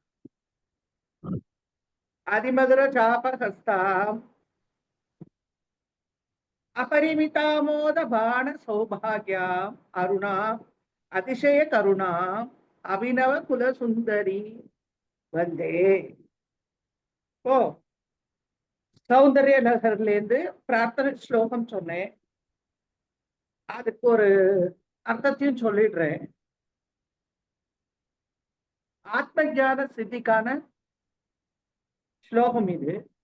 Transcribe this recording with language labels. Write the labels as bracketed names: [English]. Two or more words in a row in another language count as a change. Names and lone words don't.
[Sanskrit] आदिमधुर चापहस्ताम् अपरिमितामोद बाण सौभाग्याम् अरुणा अतिशय करुणा अभिनव कुल सुंदरी वंदे। [Tamil] ஓ சௌந்தர்ய நகர்ல இருந்து பிரார்த்தனை ஸ்லோகம் சொன்னேன். அதுக்கு ஒரு அர்த்தத்தையும் சொல்லிடுறேன். ஆத்ம ஞான சித்திக்கான ஸ்லோகம் இது.